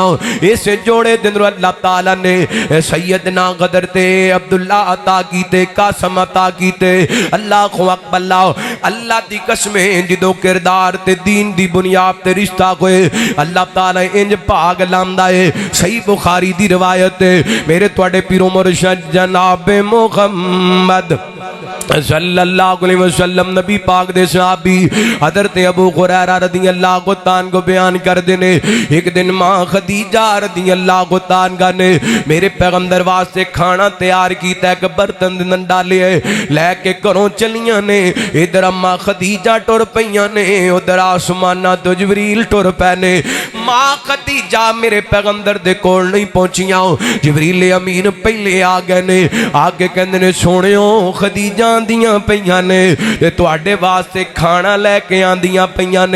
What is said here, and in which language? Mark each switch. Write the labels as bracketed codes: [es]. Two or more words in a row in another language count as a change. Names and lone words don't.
[pa] اس جوڑے دے اندروں اللہ تعالیٰ نے سیدنا قدر تے عبداللہ عطا کیتے، قاسم عطا کیتے. [ar] الله أكبر. [pa] اللہ دی قسم جدوں کردار تے دین دی بنیاد تے رشتہ ہووے اللہ تعالیٰ انج بھاگ لاندا ہے. صحیح بخاری دی روایت میرے تہاڈے پیر و مرشد جناب محمد [ar] صلى الله عليه وسلم [pa] نبی پاک دے صحابی حضرت ابو ہریرہ [ar] رضي الله تعالى [pa] کو بیان کردے نے. اک دن ماں خدیجہ [ar] رضي الله تعالى [pa] نے میرے پیغمبر واسطے کھانا تیار کیتا. اک برتن دے ڈالے لے کے گھروں چلیاں نے. ادھر اماں خدیجہ ٹر پئیاں نے، ادھر اسماناں توں جبریل ٹر پئے نے. ماں خدیجہ میرے پیغمبر دے کول نہیں پہنچیاں. جبریل امین پہلے آ گئے نے. اگے کہندے نے سوہنیو خدیجہ آندیاں پئیاں نے تے تہاڈے واسطے کھانا لے کے آندیاں پئیاں نے.